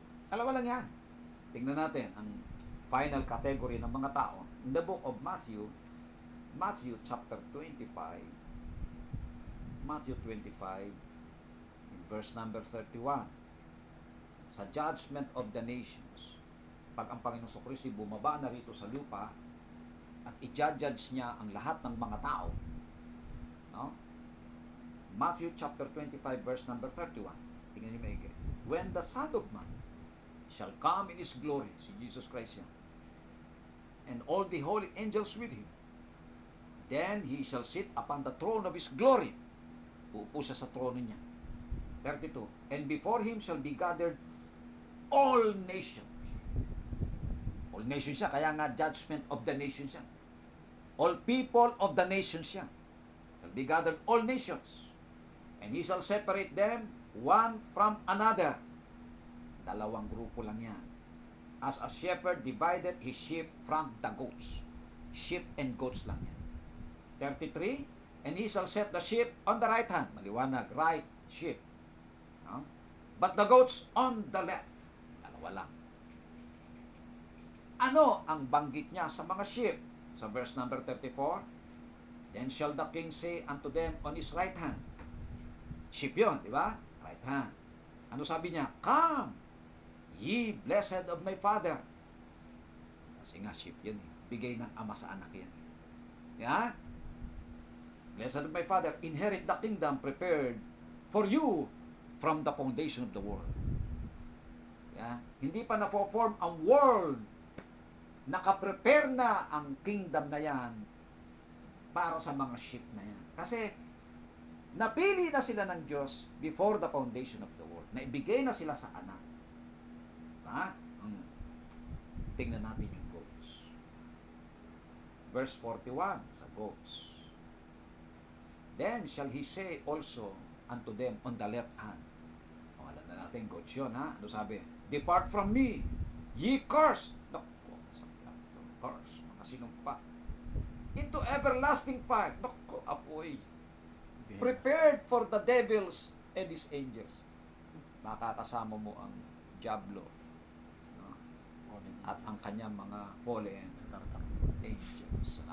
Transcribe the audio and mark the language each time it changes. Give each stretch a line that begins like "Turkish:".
Filipino: Dalawa lang yan. Tingnan natin ang final category ng mga tao in the book of Matthew chapter 25, Matthew 25 in verse number 31. Sa judgment of the nations, pag ang Panginoong Kristo bumaba na rito sa lupa at i-judge niya ang lahat ng mga tao, no? Matthew chapter 25 verse number 31. Tingnan niyo maigi.
English: When the Son of Man shall come in His glory,
Filipino: si Jesus Christ yan,
English: and all the holy angels with Him, then He shall sit upon the throne of His glory.
Filipino: Uupo siya sa trono niya.
English: 32. And before Him shall be gathered all nations. All nations siya, kaya nga judgment of the nations siya. All people of the nations siya. Shall be gathered all nations. And He shall separate them one from another.
Filipino: Dalawang grupo lang yan.
English: As a shepherd divided his sheep from the goats. Sheep and goats lang yan. 33. And he shall set the sheep on the right hand. Maliwanag, right sheep. No? But the goats on the left.
Filipino: Dalawa lang. Ano ang banggit niya sa mga sheep?
English: Sa verse number 34, then shall the king say unto them on his right hand.
Filipino: Sheep yun, di ba?
English: Right hand.
Filipino: Ano sabi niya?
English: Come, ye blessed of my father.
Filipino: Kasi nga sheep yun. Bigay ng ama sa anak yan.
English: Yeah? Blessed of my father, inherit the kingdom prepared for you from the foundation of the world.
Filipino: Yeah? Hindi pa na-form ang world. Nakaprepare na ang kingdom na yan para sa mga sheep na yan. Kasi napili na sila ng Diyos before the foundation of the world. Naibigay na sila sa anak. Ha? Tingnan natin yung goats. Verse 41 sa goats.
English: Then shall he say also unto them on the left hand.
Filipino: O, alam na natin, goats yun, ha? Ano sabi?
English: Depart from me, ye cursed.
Filipino: Naku, sakit ito. Curse. Makasinumpa.
English: Into everlasting fire.
Filipino: Naku, apoy.
English: Prepared for the devils and his angels.
Filipino: Makakasama mo ang Diablo, no? At ang kanyang mga fallen angels.